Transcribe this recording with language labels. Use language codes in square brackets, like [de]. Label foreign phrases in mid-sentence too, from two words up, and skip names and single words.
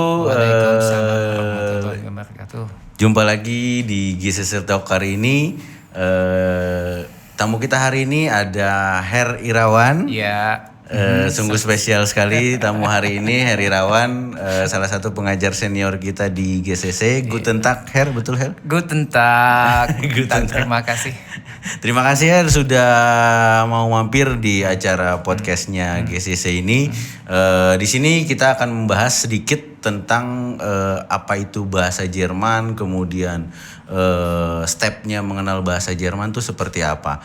[ar] وعليكم السلام ورحمة الله وبركاته. [id] Jumpa lagi di GCC Talk hari ini. Tamu kita hari ini ada Her Irawan. Ya, Sungguh spesial sekali tamu hari ini, Her Irawan, salah satu pengajar senior kita di GCC. [de] Guten Tag [id] Her, betul Her? [de] Guten Tag. Guten Tag. [id] Terima kasih. Terima kasih Her sudah mau mampir di acara podcastnya GCC ini. Di sini kita akan membahas sedikit tentang apa itu bahasa Jerman, kemudian stepnya mengenal bahasa Jerman itu seperti apa.